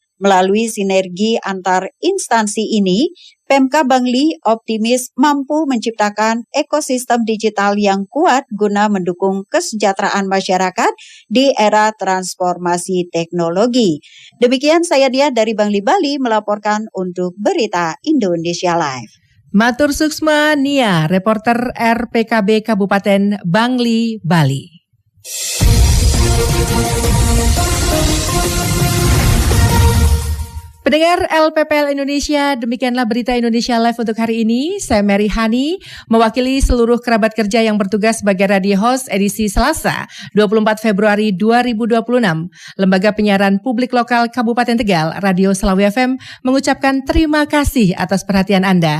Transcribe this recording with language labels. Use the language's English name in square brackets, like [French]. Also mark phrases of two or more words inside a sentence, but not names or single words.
[Indonesian] Melalui sinergi antar instansi ini, Pemkab Bangli optimis mampu menciptakan ekosistem digital yang kuat guna mendukung kesejahteraan masyarakat di era transformasi teknologi. Demikian saya Dia dari Bangli, Bali melaporkan untuk Berita Indonesia Live. [Balinese] Matur Suksma [Indonesian] Nia, reporter RPKB Kabupaten Bangli, Bali. Pendengar LPPL Indonesia, demikianlah Berita Indonesia Live untuk hari ini. Saya Mary Hani, mewakili seluruh kerabat kerja yang bertugas sebagai [English] radio host [Indonesian] edisi Selasa, 24 Februari 2026. Lembaga Penyiaran Publik Lokal Kabupaten Tegal, Radio Selawi FM, mengucapkan terima kasih atas perhatian Anda.